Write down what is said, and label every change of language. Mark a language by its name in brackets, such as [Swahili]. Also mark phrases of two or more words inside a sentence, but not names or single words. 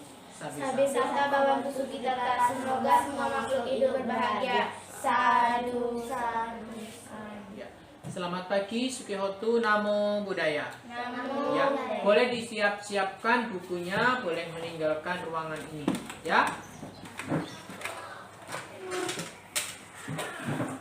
[Pali] Sabi sangka Bhawantu Sukhita, [Indonesian] semoga semua makhluk hidup berbahagia. [Pali] Sadhu, sadhu, sadhu. [Indonesian] Ya. Selamat pagi, [Pali] Sukihotu, Namo Buddhaya. Namo [Indonesian] Ya, [Pali] Buddhaya. [Indonesian] boleh disiap-siapkan bukunya, boleh meninggalkan ruangan ini, ya.